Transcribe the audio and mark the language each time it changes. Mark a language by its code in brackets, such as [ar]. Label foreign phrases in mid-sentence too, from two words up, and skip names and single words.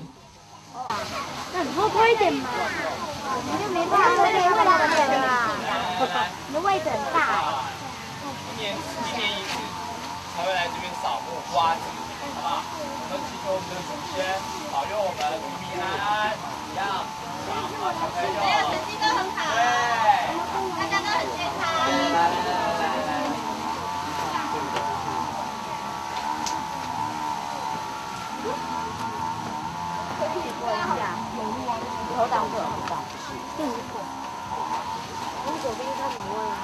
[zh] 那你活泼一點嘛，你就沒辦法這個大點啦，你的位置很大哎。一年一次才會來這邊掃墓刮子，好不好？我們祈求我們的祖先保佑我們平安，一樣。好，小朋友。成績都很好。對，大家都很健康。來。头挡住了，你左边看什么啊？